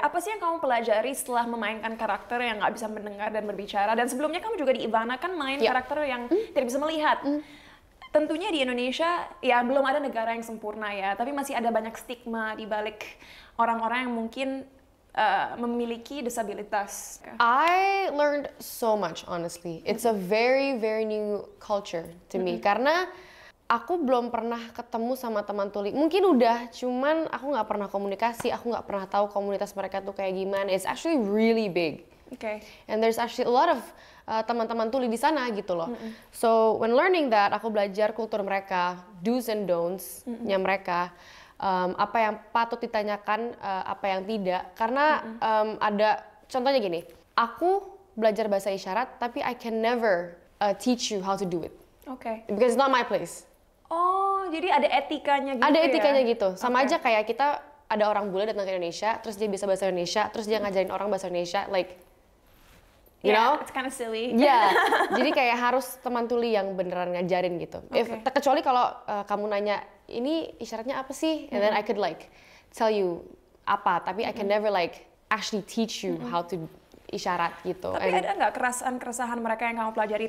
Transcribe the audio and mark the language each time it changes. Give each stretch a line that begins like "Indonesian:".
Indonesian: Apa sih yang kamu pelajari setelah memainkan karakter yang nggak bisa mendengar dan berbicara? Dan sebelumnya kamu juga di Ivana kan main karakter yang tidak bisa melihat. Tentunya di Indonesia ya belum ada negara yang sempurna ya. Tapi masih ada banyak stigma di balik orang-orang yang mungkin memiliki disabilitas.
English: I learned so much, honestly. It's a very, very new culture to me.
Indonesian: Karena aku belum pernah ketemu sama teman tuli. Mungkin udah, cuman aku nggak pernah komunikasi. Aku nggak pernah tahu komunitas mereka tuh kayak gimana.
English: It's actually really big. Okay. And there's actually a lot of
Indonesian: teman-teman tuli di sana gitu loh.
English: So when learning that,
Indonesian: aku belajar kultur mereka,
English: do's and don'ts-nya mereka.
Indonesian: Apa yang patut ditanyakan, apa yang tidak. Karena ada, contohnya gini, aku belajar bahasa isyarat, tapi
English: I can never teach you how to do it.
Indonesian: Oke.
English: Because it's not my place.
Indonesian: Oh, jadi ada etikanya gitu Ada ya? etikanya gitu. Sama Oke. aja kayak kita, ada orang bule datang ke Indonesia, terus dia bisa bahasa Indonesia, terus dia ngajarin orang bahasa Indonesia,
English: like, you know? It's kind of silly.
Indonesian: Iya, jadi kayak harus teman tuli yang beneran ngajarin gitu. Kecuali kalau kamu nanya, ini isyaratnya apa sih?
English: And then I could like tell you
Indonesian: apa, tapi
English: I can never like actually teach you how to
Indonesian: isyarat gitu. Tapi ada nggak keresahan mereka yang kamu pelajari?